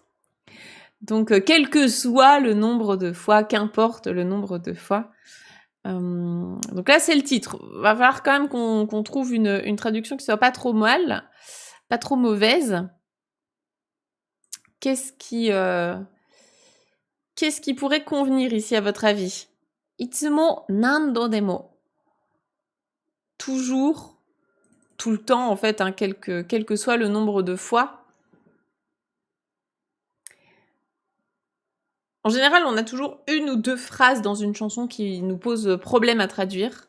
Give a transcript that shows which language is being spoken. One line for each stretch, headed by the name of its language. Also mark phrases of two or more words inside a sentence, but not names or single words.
French: Donc, quel que soit le nombre de fois, qu'importe le nombre de fois. Donc là, c'est le titre. Va falloir quand même qu'on trouve une traduction qui soit pas trop mal, pas trop mauvaise. Qu'est-ce qui pourrait convenir ici, à votre avis?
Japanese: いつも何度でも.
French: Toujours, tout le temps, en fait, hein, quel que soit le nombre de fois. En général, on a toujours une ou deux phrases dans une chanson qui nous posent problème à traduire.